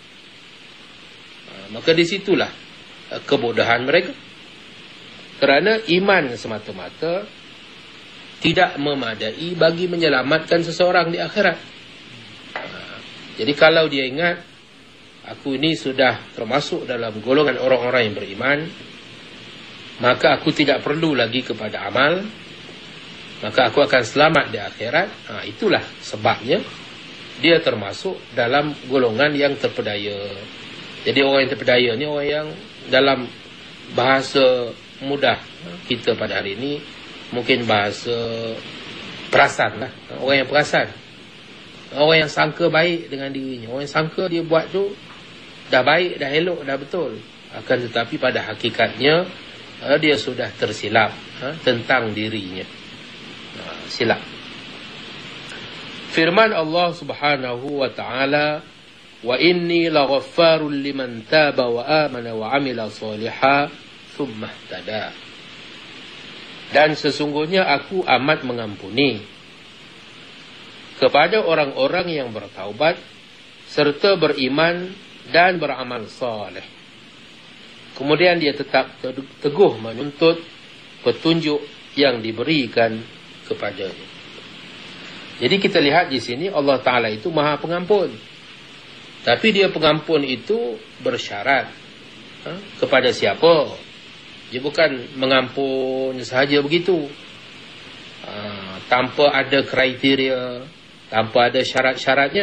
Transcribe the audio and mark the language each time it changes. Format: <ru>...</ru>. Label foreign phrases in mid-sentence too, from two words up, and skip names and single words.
<ms>Maka disitulah kebodohan mereka, kerana iman semata-mata tidak memadai bagi menyelamatkan seseorang di akhirat. Jadi kalau dia ingat, aku ini sudah termasuk dalam golongan orang-orang yang beriman, maka aku tidak perlu lagi kepada amal, maka aku akan selamat di akhirat. Itulah sebabnya dia termasuk dalam golongan yang terpedaya. Jadi orang yang terpedaya ni orang yang dalam bahasa mudah kita pada hari ini, mungkin bahasa perasan lah. Orang yang perasan, orang yang sangka baik dengan dirinya, orang yang sangka dia buat tu dah baik, dah elok, dah betul. Akan tetapi pada hakikatnya dia sudah tersilap tentang dirinya. Silap.</ms> <ar>Firman الله سبحانه وتعالى، وإني لغفار لمن تاب وآمن وعمل صالحا ثم اهتدى.</ar> <ms>Dan sesungguhnya aku amat mengampuni kepada orang-orang yang bertaubat serta beriman dan beramal saleh. Kemudian dia tetap teguh menuntut petunjuk yang diberikan kepadanya. Jadi kita lihat di sini Allah Ta'ala itu Maha Pengampun. Tapi dia pengampun itu bersyarat kepada siapa? Dia bukan mengampun sahaja begitu, tanpa ada kriteria, tanpa ada syarat-syaratnya.</ms>